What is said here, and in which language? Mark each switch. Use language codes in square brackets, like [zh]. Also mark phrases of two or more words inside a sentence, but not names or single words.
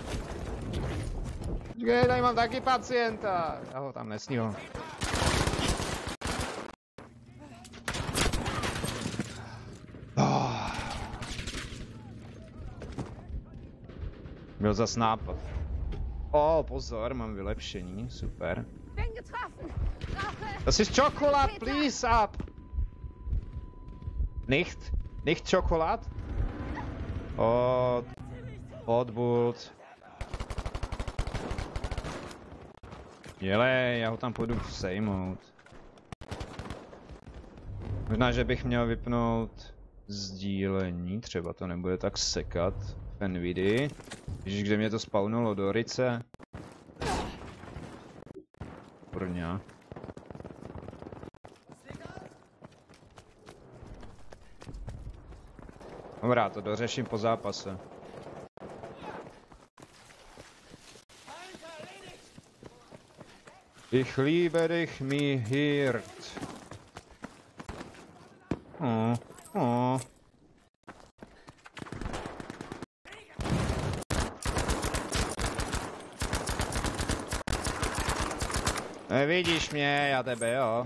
[cs] Počkej, tady mám taky pacienta. Já ho tam nesního. Byl zas nápad. Pozor, mám vylepšení, super. [de] Das ist Schokolad, [en] please up! [de] Nicht? Nicht Schokolad? [cs] Odbud. Jelej, já ho tam půjdu sejmout. Možná, že bych měl vypnout sdílení, třeba to nebude tak sekat v Nvidia. Ježiš, kde mě to spawnulo, do Rice. Brňa. Dobrá, to dořeším po zápase. [de] Ich liebe dich, mi hirt. [cs] Nevidíš mě, já tebe, jo.